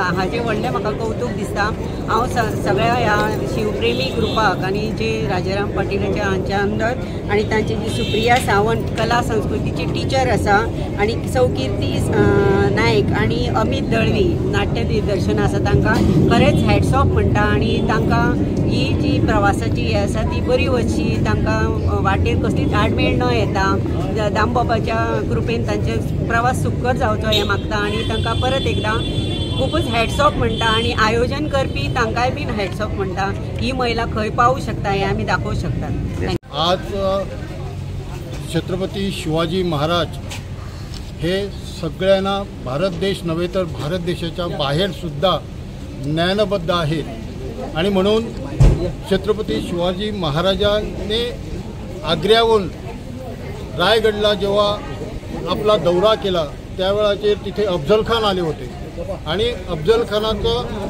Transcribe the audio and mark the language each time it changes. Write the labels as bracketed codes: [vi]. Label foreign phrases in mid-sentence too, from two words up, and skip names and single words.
[kok] हाजें व्हडलें म्हाका कौतूक दिसता. हांव सगळ्या ह्या शिवप्रेमी ग्रुपाक आनी जे राजाराम पाटीलाच्या हांच्या अंदर आनी तांची जी सुप्रिया सावंत कला संस्कृतीची टिचर आसा आनी सौकिर्ती नायक आनी अमित दळवी नाट्य दिग्दर्शन आसा तांकां खरेंच [en] hats off [kok] म्हणटा आनी तांकां ही जी प्रवासाची हे आसा ती बरी वचची. तांकां वाटेर कसलीच आडमेळ न येता. दामबाबाच्या कृपेन तांचे प्रवास सुखकर जावचो हें मागता आनी तांकां परत एकदां खूपच [en] hats off [kok] म्हणटा आनी आयोजन करपी तांकांय बीन [en] hats off [kok] म्हणटा. ही महिला खंय पावूं शकता हें आमी दाखोवंक शकतात. [mr] आज छत्रपती शिवाजी महाराज हे सगळ्यांना भारत देश नव्हे तर भारत देशाच्या बाहेर सुद्धा ज्ञानबद्ध आहेत आणि म्हणून छत्रपती शिवाजी महाराजांनी आग्र्याहून रायगडला जेव्हा आपला दौरा केला त्यावेळेचे तिथे अफजल खान आले होते आणि अफजल खानाचं